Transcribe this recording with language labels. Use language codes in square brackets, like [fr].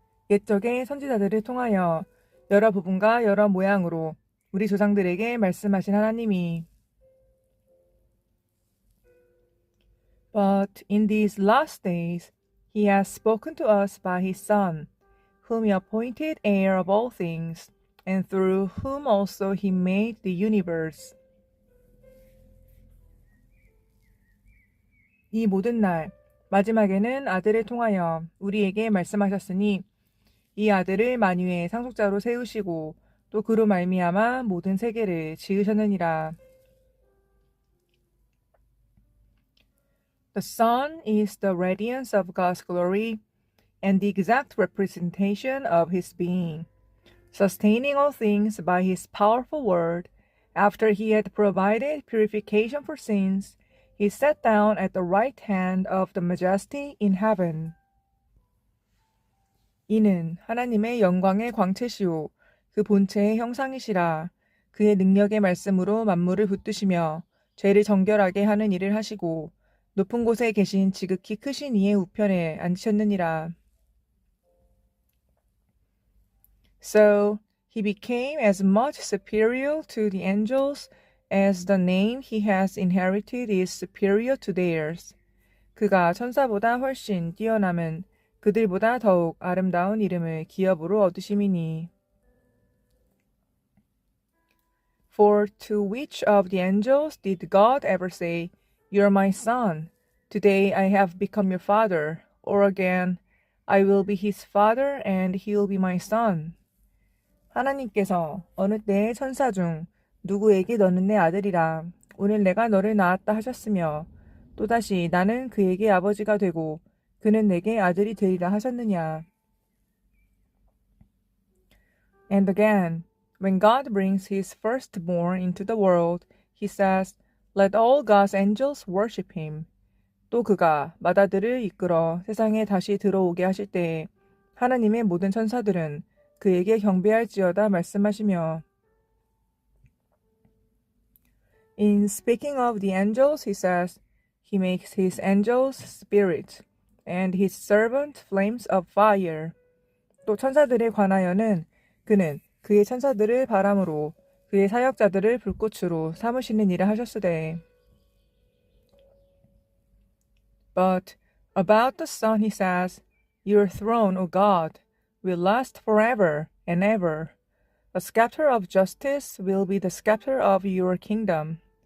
[ko] 옛적의 선지자들을 통하여 여러 부분과 여러 모양으로 우리 조상들에게 말씀하신 하나님이 [en] But in these last days, he has spoken to us by his Son, whom he appointed heir of all things, and through whom also he made the universe. [ko] 이 모든 날, 마지막에는 아들을 통하여 우리에게 말씀하셨으니 이 아들을 만유의 상속자로 세우시고 또 그로 말미암아 모든 세계를 지으셨느니라. [en] The Son is the radiance of God's glory and the exact representation of his being, sustaining all things by his powerful word. After he had provided purification for sins, he sat down at the right hand of the Majesty in heaven. [ko] 이는 하나님의 영광의 광채시오 그 본체의 형상이시라. 그의 능력의 말씀으로 만물을 붙드시며 죄를 정결하게 하는 일을 하시고 높은 곳에 계신 지극히 크신 이의 우편에 앉으셨느니라. [en] So he became as much superior to the angels as the name he has inherited is superior to theirs. [ko] 그가 천사보다 훨씬 뛰어남은 그들보다 더욱 아름다운 이름을 기업으로 얻으심이니. [en] For to which of the angels did God ever say, You are my son, today I have become your father, or again, I will be his father and he will be my son. [ko] 하나님께서 어느 때의 천사 중 누구에게 너는 내 아들이라 오늘 내가 너를 낳았다 하셨으며 또다시 나는 그에게 아버지가 되고 그는 내게 아들이 되리라 하셨느냐. [en] And again, when God brings his firstborn into the world, he says, Let all God's angels worship him. [ko] 또 그가 맏아들을 이끌어 세상에 다시 들어오게 하실 때에 하나님의 모든 천사들은 그에게 경배할지어다 말씀하시며 [en] In speaking of the angels, he says, He makes his angels spirit, and his servant flames of fire. [ko] 또 천사들에 관하여는 그는 그의 천사들을 바람으로 그의 사역자들을 불꽃으로 삼으시는 일을 하셨으되. [en] But about the Son he says, Your throne, O God, will last forever and ever. The scepter of justice will be the scepter of your kingdom.